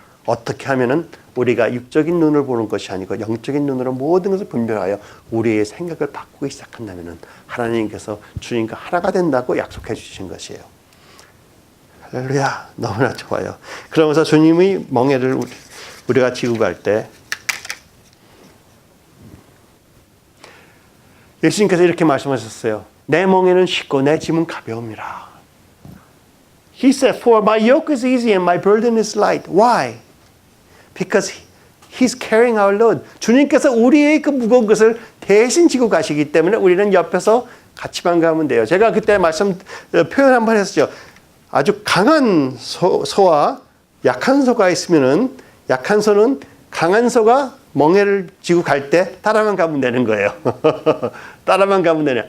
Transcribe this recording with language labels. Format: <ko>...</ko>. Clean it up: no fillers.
<ko>어떻게 하면은 우리가 육적인 눈을 보는 것이 아니고 영적인 눈으로 모든 것을 분별하여 우리의 생각을 바꾸기 시작한다면 하나님께서 주님과 하나가 된다고 약속해 주신 것이에요. 할렐루야. 너무나 좋아요. 그러면서 주님의 멍에를 우리가 지고 갈 때 예수님께서 이렇게 말씀하셨어요. 내 멍에는 쉽고 내 짐은 가벼움이라.</ko> <en>He said, for my yoke is easy and my burden is light. Why? Because He's carrying our load.</en> <ko>주님께서 우리의 그 무거운 것을 대신 지고 가시기 때문에 우리는 옆에서 같이만 가면 돼요. 제가 그때 표현 한번 했었죠. 아주 강한 소와 약한 소가 있으면은 약한 소는 강한 소가 멍에를 쥐고 갈 때 따라만 가면 되는 거예요. 따라만 가면 되네요.</ko>